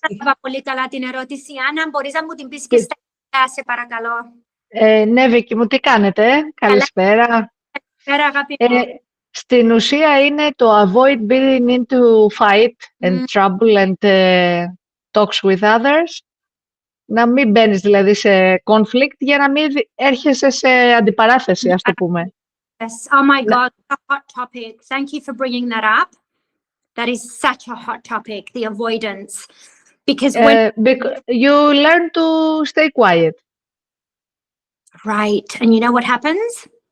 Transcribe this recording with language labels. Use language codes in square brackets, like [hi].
[el] κατάλαβα πολύ καλά την ερώτηση. Άννα, μπορείς να μου την πεις και στα ελληνικά, σε παρακαλώ. Ναι, Βίκη μου, τι κάνετε? Καλησπέρα. Καλησπέρα, αγάπη μου. [en] Στην ουσία είναι το avoid being into fight and trouble and talks with others. [el] Να μην μπαίνεις δηλαδή σε conflict για να μην έρχεσαι σε αντιπαράθεση, ας το πούμε. [en] Yes. Oh my God, a hot topic. Thank you for bringing that up. That is such a hot topic, the avoidance. Because when you learn to stay quiet. Right. And you know what happens?